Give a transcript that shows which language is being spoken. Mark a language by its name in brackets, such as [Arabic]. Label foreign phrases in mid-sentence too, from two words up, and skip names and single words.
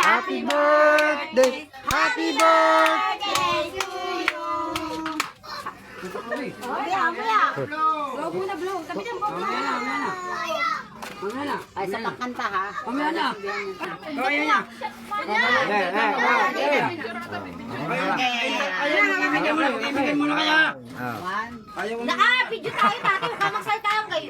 [English] Happy birthday! Happy birthday to you! [Filipino] Blow muna, blow. Tabi ng bomba. Mamaya na. Ay, sa pagkanta ha? Mamaya na. Kaya na. Ibigay mo na kaya. Naka-video tayo dati. Huwag ka magsalita ang kayo.